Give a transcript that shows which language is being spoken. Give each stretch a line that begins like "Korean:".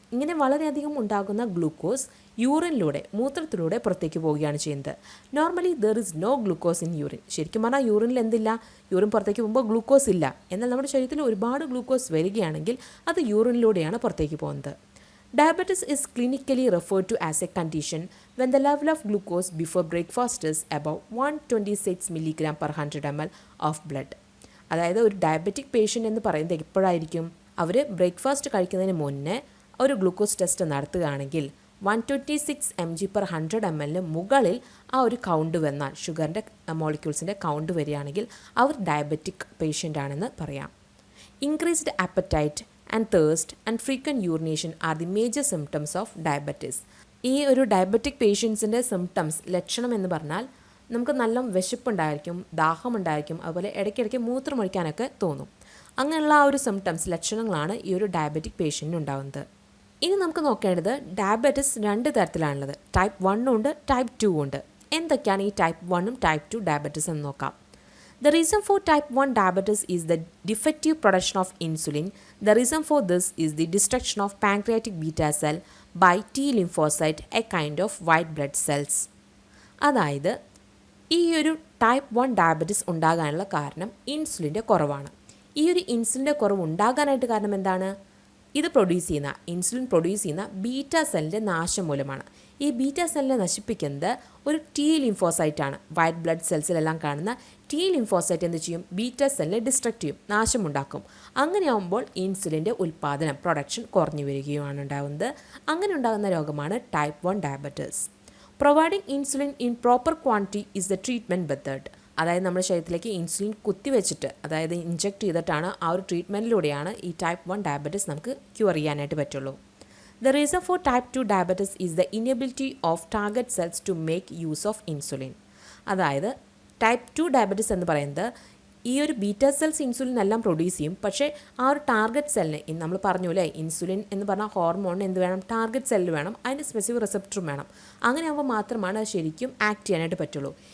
Malayalam: ഇങ്ങനെ വളരെയധികം ഉണ്ടാകുന്ന ഗ്ലൂക്കോസ് മൂത്രത്തിലൂടെ പുറത്തേക്ക് പോവുകയാണ് ചെയ്യുന്നത്.
English: Normally there is no glucose in urine.
Malayalam: ശരിക്കും പറഞ്ഞാൽ യൂറിനിൽ എന്തില്ല? യൂറിൻ പുറത്തേക്ക് പോകുമ്പോൾ ഗ്ലൂക്കോസ് ഇല്ല. എന്നാൽ നമ്മുടെ ശരീരത്തിൽ ഒരുപാട് ഗ്ലൂക്കോസ് വരികയാണെങ്കിൽ അത് യൂറിനിലൂടെയാണ് പുറത്തേക്ക് പോകുന്നത്.
English: Diabetes is clinically referred to as a condition when the level of glucose before breakfast is above 126 mg per 100 ml of blood.
Malayalam: അതായത് ഒരു ഡയബറ്റിക് പേഷ്യൻ്റ് എന്ന് പറയുന്നത് എപ്പോഴായിരിക്കും? അവർ ബ്രേക്ക്ഫാസ്റ്റ് കഴിക്കുന്നതിന് മുന്നേ ഒരു ഗ്ലൂക്കോസ് ടെസ്റ്റ് നടത്തുകയാണെങ്കിൽ 126 mg per 100 ml മുകളിൽ ആ ഒരു കൗണ്ട് വന്നാൽ, ഷുഗറിൻ്റെ മോളിക്യൂൾസിൻ്റെ കൗണ്ട് വരികയാണെങ്കിൽ അവർ ഡയബറ്റിക് പേഷ്യൻ്റ് ആണെന്ന് പറയാം.
English: Increased appetite and thirst and frequent urination are the major symptoms of diabetes.
Malayalam: ഈ ഒരു ഡയബറ്റിക് പേഷ്യൻസിൻ്റെ സിംറ്റംസ്, ലക്ഷണം എന്ന് പറഞ്ഞാൽ നമുക്ക് നല്ല വിശപ്പുണ്ടായിരിക്കും, ദാഹമുണ്ടായിരിക്കും, അതുപോലെ ഇടയ്ക്കിടയ്ക്ക് മൂത്രമൊഴിക്കാനൊക്കെ തോന്നും. അങ്ങനെയുള്ള ആ ഒരു സിംറ്റംസ്, ലക്ഷണങ്ങളാണ് ഈ ഒരു ഡയബറ്റിക് പേഷ്യൻറ്റിന് ഉണ്ടാകുന്നത്. ഇനി നമുക്ക് നോക്കേണ്ടത് ഡയബറ്റിസ് രണ്ട് തരത്തിലാണുള്ളത്. ടൈപ്പ് 1 ഉണ്ട്, ടൈപ്പ് 2 ഉണ്ട്. എന്തൊക്കെയാണ് ഈ ടൈപ്പ് 1ഉം ടൈപ്പ് 2 ഡയബറ്റിസ് എന്ന് നോക്കാം.
English: The reason for type 1 diabetes is the defective production of insulin. The reason for this is the destruction of pancreatic beta cell by T lymphocyte, a kind of white blood cells.
Malayalam: അതായത് ഈ ഒരു type 1 diabetes ഉണ്ടാകാനുള്ള കാരണം ഇൻസുലിൻ്റെ കുറവാണ്. ഈ ഒരു ഇൻസുലിൻ്റെ കുറവ് ഉണ്ടാകാനായിട്ട് കാരണം എന്താണ്? ഇത് ഇൻസുലിൻ പ്രൊഡ്യൂസ് ചെയ്യുന്ന ബീറ്റ സെല്ലിൻ്റെ നാശം മൂലമാണ്. ഈ ബീറ്റ സെല്ലിനെ നശിപ്പിക്കുന്നത് ഒരു ടി ലിംഫോസൈറ്റാണ്. വൈറ്റ് ബ്ലഡ് സെൽസിലെല്ലാം കാണുന്ന ടി ലിംഫോസൈറ്റ് എന്ത് ചെയ്യും? ബീറ്റ സെല്ലിനെ ഡിസ്ട്രക്റ്റ് ചെയ്യും, നാശമുണ്ടാക്കും. അങ്ങനെയാകുമ്പോൾ ഇൻസുലിൻ്റെ പ്രൊഡക്ഷൻ കുറഞ്ഞു വരികയുമാണ് ഉണ്ടാകുന്നത്. അങ്ങനെ ഉണ്ടാകുന്ന രോഗമാണ് type 1 diabetes.
English: Providing insulin in proper quantity is the treatment method.
Malayalam: അതായത് നമ്മുടെ ശരീരത്തിലേക്ക് ഇൻസുലിൻ കുത്തിവെച്ചിട്ട്, അതായത് ഇഞ്ചെക്ട് ചെയ്തിട്ടാണ് ആ ഒരു ട്രീറ്റ്മെൻറ്റിലൂടെയാണ് ഈ ടൈപ്പ് 1 ഡയബറ്റിസ് നമുക്ക് ക്യൂർ ചെയ്യാനായിട്ട് പറ്റുള്ളൂ.
English: The reason for type 2 diabetes is the inability of target cells to make use of insulin.
Malayalam: അതായത് ടൈപ്പ് 2 ഡയബറ്റിസ് എന്ന് പറയുന്നത് ഈ ഒരു ബീറ്റ സെൽസ് ഇൻസുലിൻ എല്ലാം പ്രൊഡ്യൂസ് ചെയ്യും, പക്ഷേ ആ ഒരു ടാർഗറ്റ് സെല്ലിന്, നമ്മൾ പറഞ്ഞു അല്ലേ, ഇൻസുലിൻ എന്ന് പറഞ്ഞാൽ ഹോർമോണിന് എന്ത് വേണം? ടാർഗറ്റ് സെല്ല് വേണം, അതിന് സ്പെസിഫിക് റിസപ്റ്ററും വേണം. അങ്ങനെ ആകുമ്പോൾ മാത്രമാണ് അത് ശരിക്കും ആക്ട് ചെയ്യാനായിട്ട് പറ്റുള്ളൂ.